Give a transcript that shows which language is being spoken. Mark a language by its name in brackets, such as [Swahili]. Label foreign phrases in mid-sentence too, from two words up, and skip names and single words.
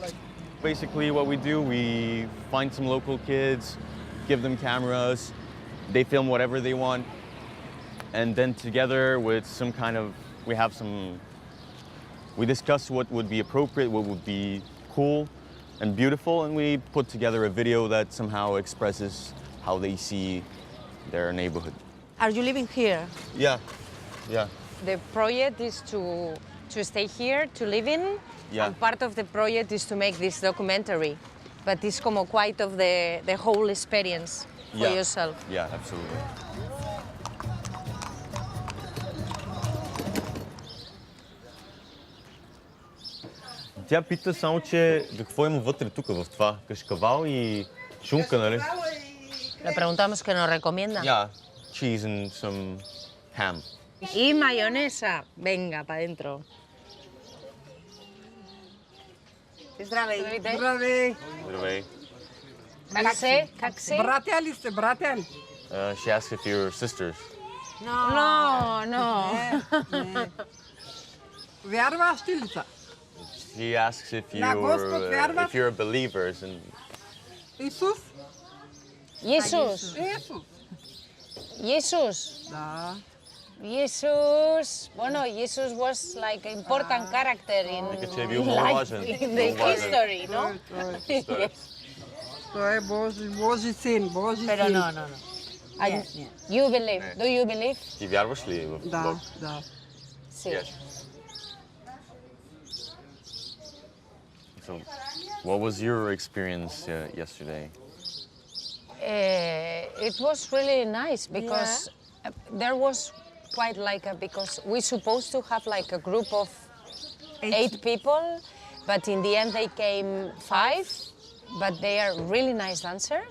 [English] Basically what we do, we find some local kids, give them cameras, they film whatever they want, and then together with some kind of, we discuss what would be appropriate, what would be cool and beautiful, and we put together a video that somehow expresses how they see their neighborhood. Are you living here? Yeah, yeah. The project is to stay here, to live in, Yeah. and part of the project is to make this documentary. But it's como quite of the whole experience for Yeah. yourself. Yeah, absolutely. [Bulgarian] Тя пита само, че какво има вътре тук в това? Кашкавал и шунка, нали? [Spanish] Le preguntamos qué nos recomienda. [English] Yeah, cheese and some ham. [Spanish] Y mayonesa. Venga, para adentro. [Bulgarian] Здравей. Здравей. Как се? Братя ли сте, братя ли? [English] She asked if you're sisters. No, no. [Bulgarian] Вярващи ли са? [English] She asks if [Bulgarian] На Господ вярваш? [English] you're believers and [Bulgarian] Исус? [Spanish] Jesús. [Bulgarian] Исус. [Spanish] Jesús. [Bulgarian] Да. [English] Jesus. Bueno, Jesus was like an important character in [Bulgarian] че е бил много важен. [English] in the [Bulgarian] Много важен. [English] history, no? Yes. [Bulgarian] Той е Божи син, Божи [Spanish] Pero [Bulgarian] син. [Spanish] no. [English] You believe? Do you believe? [Bulgarian] Ти вярваш ли в Да, Бог? да. [Spanish] Sí. [English] Yes. So, what was your experience yesterday? It was really nice because there was quite like because we supposed to have like a group of 8 people, but in the end they came 5, but they are really nice dancers.